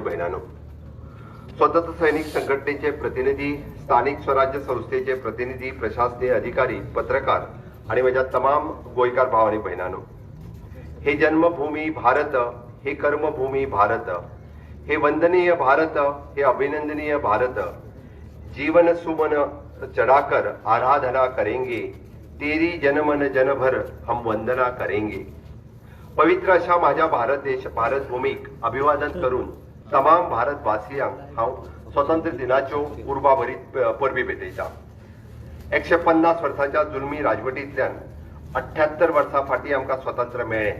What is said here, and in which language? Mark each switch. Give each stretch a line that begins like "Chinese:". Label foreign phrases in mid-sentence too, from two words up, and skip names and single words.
Konkani: भयणांनो, स्वतंत्र सैनिक संघटनेचे प्रतिनिधी, स्थानिक स्वराज्य संस्थेचे प्रतिनिधी, प्रशासकीय अधिकारी, पत्रकार आणि माझ्या तमाम गोंयकार भाव आणि भयणांनो,
Hindi: हे जन्मभूमी भारत, हे कर्मभूमी भारत, हे वंदनीय भारत, हे अभिनंदनीय भारत, जीवन सुमन चढ़ाकर आराधना करेंगे, तेरी जनमन जनभर हम वंदना करेंगे।
Konkani: पवित्र अशा माझ्या भारत भूमीक अभिवादन करून तमाम भारतवासियांक हांव स्वतंत्र दिनाच्यो उर्बाभरीत परबी भेटयता। 150 वर्सांच्या जुलमी राजवटींतल्यान 78 वर्सां फाटीं आमकां स्वतंत्र मेळ्ळें।